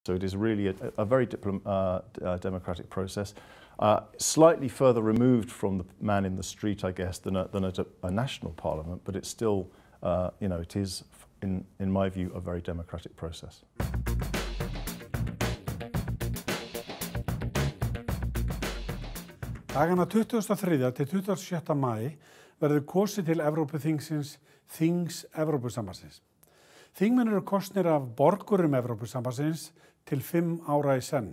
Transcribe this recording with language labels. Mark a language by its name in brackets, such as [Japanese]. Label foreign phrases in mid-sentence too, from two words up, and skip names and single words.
[English] So it is really a very democratic process, slightly further removed from the man in the street, I guess, than at a national parliament, but it's still, it is, in my view, a very democratic process. [Icelandic] Dagana 23. til 27. maí verður kosið til Evrópuþingsins, Þings Evrópusambandsins. Þingmenn eru kosnir af borgurum Evrópusambandsins til 5 ára í senn.